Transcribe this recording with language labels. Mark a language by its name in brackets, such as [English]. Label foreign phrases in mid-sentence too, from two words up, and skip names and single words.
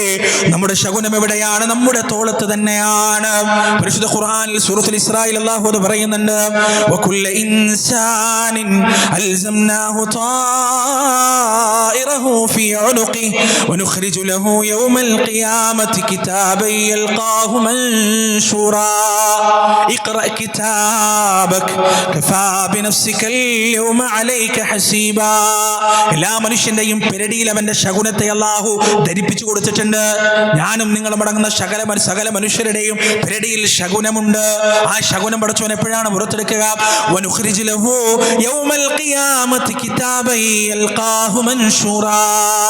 [Malayalam] നമ്മുടെ ശകുനം എവിടെയാണ്? നമ്മുടെ തോളത്ത് തന്നെയാണ്. പരിശുദ്ധ ഖുർആനിൽ സൂറത്തുൽ ഇസ്രായിൽ അല്ലാഹു അത് പറയുന്നുണ്ട്, [Arabic] وكل إنسان ألزمناه طائره في عنقه ونخرج له يوم القيامة كتابا يلقاه منشورا اقرأ كتابك كفى بنفسك اليوم عليك حسيبا. [Malayalam] എല്ലാ മനുഷ്യന്റെയും പെരടിയിൽ അവന്റെ ശകുനത്തെ അല്ലാഹു ധരിപ്പിച്ചു കൊടുത്തിട്ടുണ്ട്. ഞാനും നിങ്ങളും അടങ്ങുന്ന സകല മനുഷ്യരുടെയും പെരടിയിൽ ശകുനമുണ്ട്. ആ ശകുനം പടച്ചവൻ എപ്പോഴാണ് പുറത്തെടുക്കുക? [Arabic] ونخرج له يوم القيامة كتابا يلقاه منشورا.